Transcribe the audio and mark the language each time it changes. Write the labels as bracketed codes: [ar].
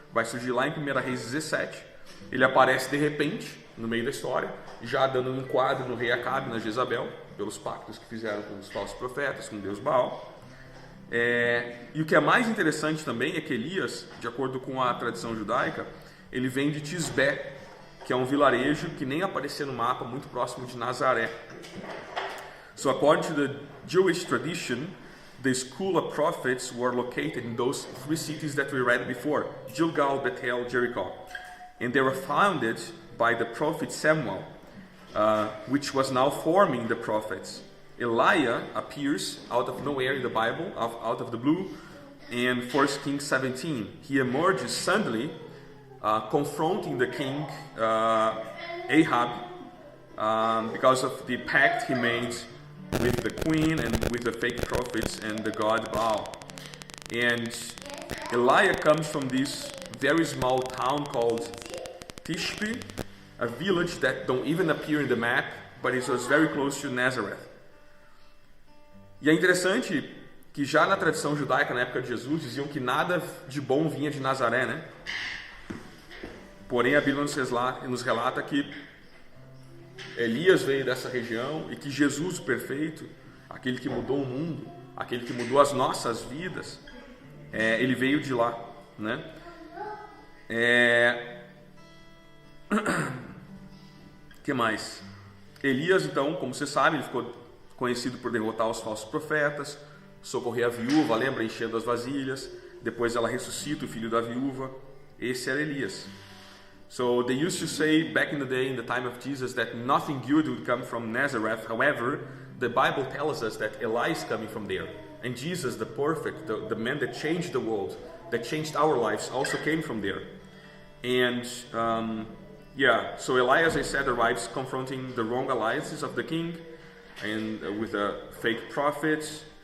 [pt] vai surgir lá em 1 Reis 17. Ele aparece de repente, no meio da história, já dando um enquadro no rei Acabe, na Jezabel, pelos pactos que fizeram com os falsos profetas, com Deus Baal. E o que é mais interessante também é que Elias, de acordo com a tradição judaica, ele vem de Tisbé, que é um vilarejo que nem aparecia no mapa, muito próximo de Nazaré. [en] So according to the Jewish tradition, the school of prophets were located in those three cities that we read before, Gilgal, Bethel, Jericho. And they were founded by the prophet Samuel, which was now forming the prophets. Elijah appears out of nowhere in the Bible, out of the blue, in 1 Kings 17. He emerges suddenly, confronting the king Ahab because of the pact he made with the queen and with the fake prophets and the god Baal. And Elijah comes from this very small town called Tishbe, a village that don't even appear in the map, but it was very close to Nazareth. [pt] E é interessante que já na tradição judaica, na época de Jesus, diziam que nada de bom vinha de Nazaré, né? Porém, a Bíblia nos relata que Elias veio dessa região e que Jesus, o perfeito, aquele que mudou o mundo, aquele que mudou as nossas vidas, ele veio de lá, né? Que mais? Elias, então, como você sabe, ele ficou conhecido por derrotar os falsos profetas, socorrer a viúva, lembra, enchendo as vasilhas. Depois ela ressuscita o filho da viúva. Esse era Elias. [en] So they used to say back in the day, in the time of Jesus, that nothing good would come from Nazareth. However, the Bible tells us that Eli is coming from there. And Jesus, the perfect, the man that changed the world, that changed our lives, also came from there. And so Eli, as I said, arrives confronting the wrong alliances of the king and with the fake prophets.